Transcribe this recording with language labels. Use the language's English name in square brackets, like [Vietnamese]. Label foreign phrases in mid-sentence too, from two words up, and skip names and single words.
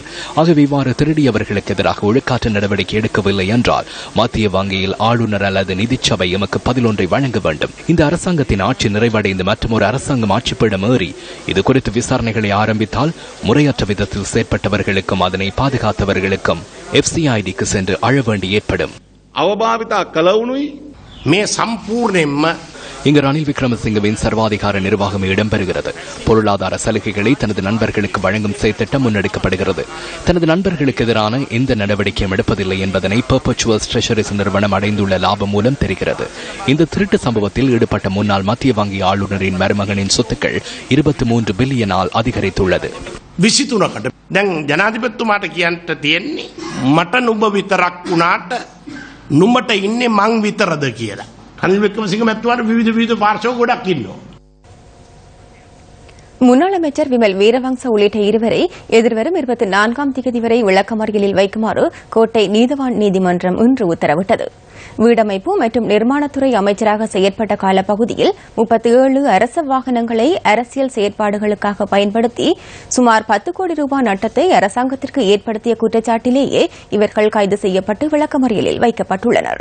[Tamil] ஆகவே இவ்வாறு திருடியவர்களுக்கு எதிராக ஒழுக்காற்று நடவடிக்கை எடுக்கவில்லை என்றால் மத்திய வங்கியில் ஆளுநர் அல்லது நிதிச்சபை எமக்கு பதிலொன்றை வழங்க வேண்டும். இந்த அரசாங்கத்தின் ஆட்சி நிறைவடைந்து மற்றொரு அரசாங்கம் ஆட்சிப்பிடம் ஏறி இது குறித்து விசாரணைகளை ஆரம்பித்தால் முறையற்ற விதத்தில் செயற்பட்டவர்களுக்கும் அதனை பாதுகாத்தவர்களுக்கும் FCIDக்கு சென்று அழ வேண்டி ஏற்படும். [Sinhala] අවභාවිතා කළවුනුයි මේ සම්පූර්ණයෙන්ම [Tamil] இங்கு ரணில் விக்ரமசிங்கவின் சர்வாதிகார நிர்வாகம் இடம்பெறுகிறது. பொருளாதார சலுகைகளை தனது நண்பர்களுக்கு வழங்கும் செயற்திட்டம் முன்னெடுக்கப்படுகிறது. தனது நண்பர்களுக்கு எதிரான எந்த நடவடிக்கையும் எடுப்பதில்லை என்பதனை பெர்பச்சுவல் ட்ரெஷரிஸ் நிறுவனம் அடைந்துள்ள லாபம் மூலம் தெரிகிறது. இந்த திருட்டு சம்பவத்தில் ஈடுபட்ட முன்னாள் மத்திய வங்கி ஆளுநரின் மருமகனின் சொத்துக்கள் 23 பில்லியனால் அதிகரித்துள்ளது. [Sinhala] 23කට දැන් ජනාධිපතිතුමාට කියන්න තියෙන්නේ මට නුඹ විතරක් වුණාට නුඹට ඉන්නේ මං විතරද කියලා. රනිල් වික්‍රමසිංහ මැතිතුමාට විවිධ පාර්ශ්ව ගොඩක් ඉන්නවා. [Tamil] முன்னாள் அமைச்சர் விமல் வீரவංශ உள்ளிட்ட இருவரை எதிர்வரும் 24ஆம் தேதி வரை விளக்கமறியலில் வைக்குமாறு கோட்டை நீதவான் நீதிமன்றம் இன்று உத்தரவிட்டது. வீடமைப்பு மற்றும் நிர்மாணத்துறை அமைச்சராக செயற்பட்ட காலப்பகுதியில் 37 அரச வாகனங்களை அரசியல் செயற்பாடுகளுக்காக பயன்படுத்தி சுமார் 10 கோடி ரூபாய் நட்டத்தை அரசாங்கத்திற்கு ஏற்படுத்திய குற்றச்சாட்டிலேயே இவர்கள் கைது செய்யப்பட்டு விளக்கமறியலில் வைக்கப்பட்டுள்ளனர்.